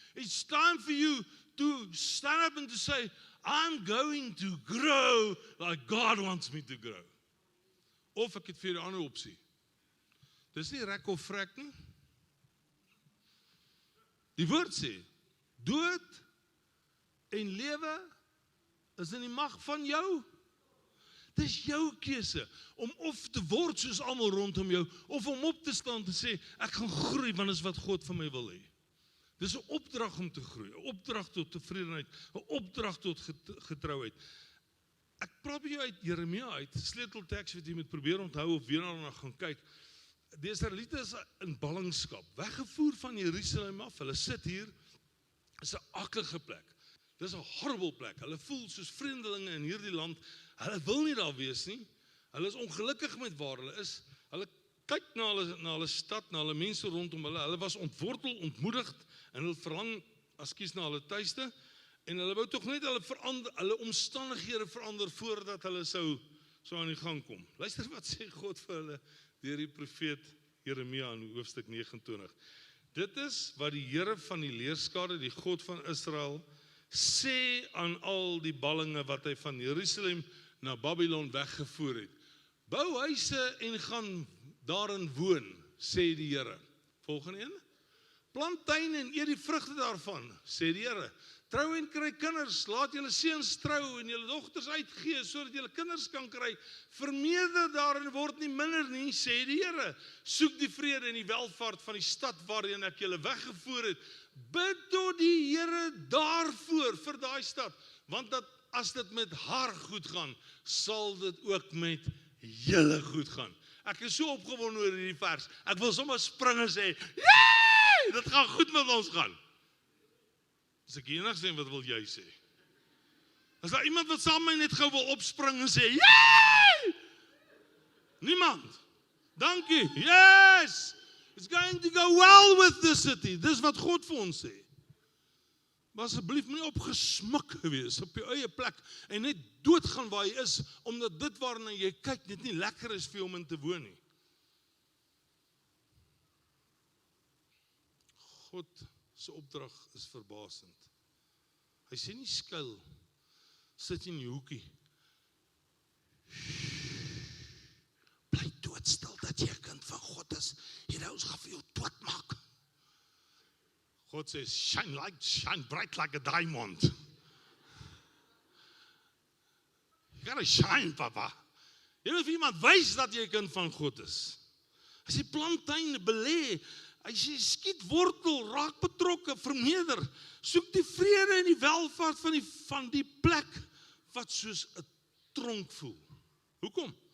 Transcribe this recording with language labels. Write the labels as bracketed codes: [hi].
[en] It's time for you to stand up and to say, I'm going to grow like God wants me to grow. [af] Of ek het vir 'n ander opsie. Dis nie rek of vrek nie. Die woord sê, dood en lewe is in die mag van jou. Dis jou keuse om of te word soos almal rondom jou, of om op te staan te sê, ek gaan groei, want dis wat God vir my wil hê. Dis 'n opdrag om te groei, 'n opdrag tot tevredenheid, 'n opdrag tot getrouheid. Ek praat met jou uit Jeremia uit, sleutelteks wat jy moet probeer onthou of weer daarna gaan kyk. Die Israeliete is in ballingskap, weggevoer van Jerusalem af, hulle sit hier, is 'n akelige plek. Dis 'n horrible plek. Hulle voel soos vreemdelinge in hierdie land. Hulle wil nie daar wees nie. Hulle is ongelukkig met waar hulle is. Hulle kyk na hulle stad, na hulle mense rondom hulle. Hulle was ontwortel, ontmoedigd en hulle verlang na hulle tuiste. En hulle wou tog net hulle omstandighede verander voordat hulle sou aan die gang kom. Luister wat sê God vir hulle deur die profeet Jeremia in hoofstuk 29. Dit is wat die Here van die leerskare, die God van Israel, sê aan al die ballinge wat hy van Jerusalem na Babylon weggevoer het. Bou huise en gaan daarin woon, sê die Here. Volgende een. Plant tuine en eet die vrugte daarvan, sê die Here. Trou en kry kinders, laat julle seuns trou en julle dogters uitgee, sodat julle kinders kan kry. Vermeerder daarin word nie minder nie, sê die Here. Soek die vrede en die welvaart van die stad waarin ek julle weggevoer het. Bid tot die Here daarvoor, vir daai stad. Want dat as dit met haar goed gaan, sal dit ook met julle goed gaan. Ek is so opgewonde oor hierdie vers. Ek wil sommer spring en sê, "Yay! Dit gaan goed met ons gaan." As ek enigste een, wat wil jy sê? Is daar iemand wat saam met my net gou wil opspring en sê, "Yay!" Niemand. Dankie. [en] Yes! It's going to go well with this city. [af] Dis wat God vir ons sê. Maar asseblief moenie opgesmik wees op jou eie plek en net doodgaan waar jy is, omdat dit waarna jy kyk net nie lekker is vir jou om in te woon nie. God se opdrag is verbasend. Hy sê nie skuil, sit in die hoekie. Bly doodstil dat jy 'n kind van God is. Here, ons gaan vir jou doodmaak. God sê, [en] shine bright like a diamond. You gotta shine, papa. [af] Jy wil vir iemand wys dat jy 'n kind van God is. Hy sê, plant tuine, belê. Hy sê, skiet wortel, raak betrokke, vermeerder. Soek die vrede en die welvaart van die plek wat soos 'n tronk voel. Hoekom?